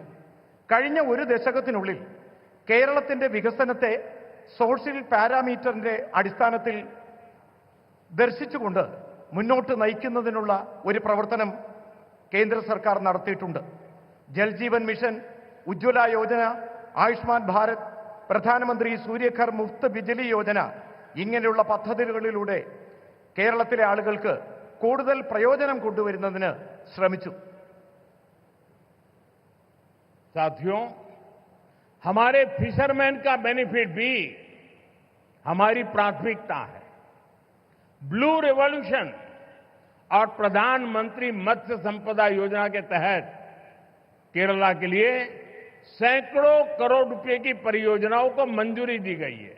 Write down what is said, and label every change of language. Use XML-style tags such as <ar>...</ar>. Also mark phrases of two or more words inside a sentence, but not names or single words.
<ml>കഴിഞ്ഞ 1 ദശകത്തിനുള്ളിൽ കേരളത്തിന്റെ വികസനത്തെ സോഷ്യൽ പാരാമീറ്ററിന്റെ അടിസ്ഥാനത്തിൽ ദർശിച്ചുകൊണ്ട് മുന്നോട്ട് നയിക്കുന്നതിനുള്ള ഒരു പ്രവർത്തനം കേന്ദ്ര സർക്കാർ നടത്തിയിട്ടുണ്ട്. ജൽ ജീവൻ മിഷൻ, ഉജ്ജ്വല യോജന, ആയുഷ്മാൻ ഭാരത്, പ്രധാനമന്ത്രി സൂര്യഘർ മുഫ്ത് ബിജ്ലി യോജന ഇങ്ങനെയുള്ള പദ്ധതികളിലൂടെ കേരളത്തിലെ ആളുകൾക്ക് കൂടുതൽ പ്രയോജനം കൊണ്ടുവരുന്നതിന് ശ്രമിച്ചു.</ml> <hi>साथियों, हमारे फिशरमैन का बेनिफिट भी हमारी प्राथमिकता है.</hi> <en>blue revolution</en> <hi>और प्रधानमंत्री मत्स्य संपदा योजना के तहत केरला के लिए सैकड़ों करोड़ रुपए की परियोजनाओं को मंजूरी दी गई है.</hi>